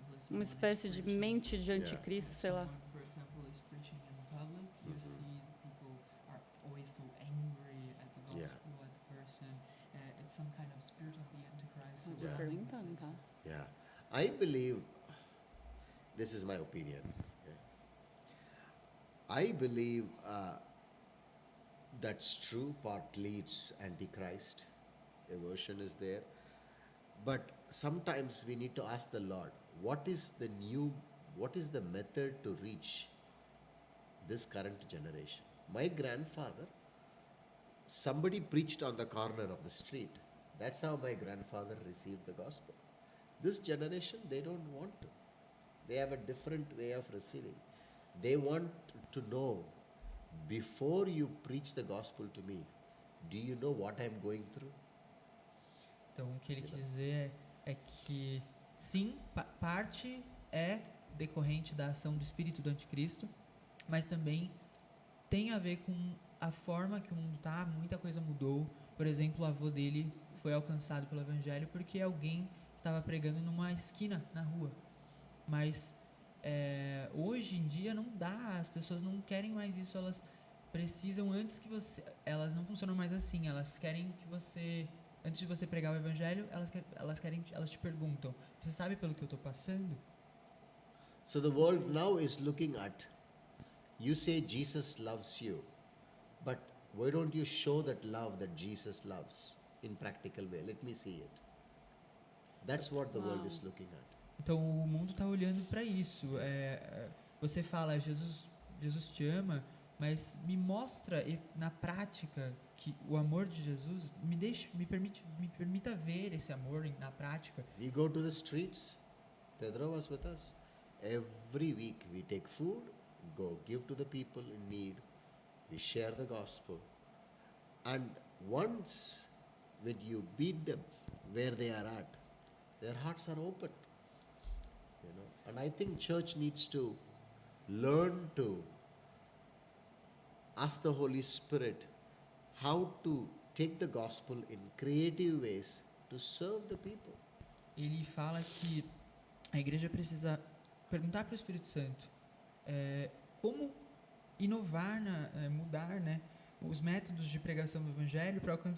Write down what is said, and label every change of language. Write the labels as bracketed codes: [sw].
[pt] Uma espécie de mente de anticristo, sei lá. [en] For example, is preaching in public, you see people are always so angry at the gospel, Yeah. at the person. It's some kind of spirit of the Antichrist. [pt] Vou [en] Yeah. [pt] perguntando, tá? [en] Yeah. I believe, this is my opinion. Yeah. I believe that's true, partly it's Antichrist, aversion is there. But sometimes we need to ask the Lord, what is the method to reach this current generation? My grandfather, somebody preached on the corner of the street. That's how my grandfather received the gospel. This generation, they don't want to. They have a different way of receiving. They want to know, before you preach the gospel to me, do you know what I'm going through? [pt] Então, o que ele quis dizer é que, sim, parte é decorrente da ação do espírito do anticristo, mas também tem a ver com a forma que o mundo está, muita coisa mudou. Por exemplo, o avô dele foi alcançado pelo evangelho porque alguém estava pregando numa esquina, na rua. Mas hoje em dia não dá, as pessoas não querem mais isso, elas precisam elas não funcionam mais assim, elas querem que você... Antes de você pregar o evangelho, elas te perguntam: você sabe pelo que eu estou passando? [en] So the world now is looking at, you say Jesus loves you, but why don't you show that love that Jesus loves in practical way? Let me see it. That's what the world is looking at. [pt] Então o mundo está olhando para isso. Você fala, Jesus te ama, mas me mostra na prática que o amor de Jesus me permita ver esse amor na prática. [en] We go to the streets. Pedro was with us. Every week we take food, go give to the people in need. We share the gospel. And once when you meet them where they are at, their hearts are open. You know, and I think church needs to learn to ask the Holy Spirit how to take the gospel in creative ways to serve the people. [pt] Ele fala que a igreja precisa perguntar para o Espírito Santo como inovar, mudar, né, os métodos de pregação do Evangelho para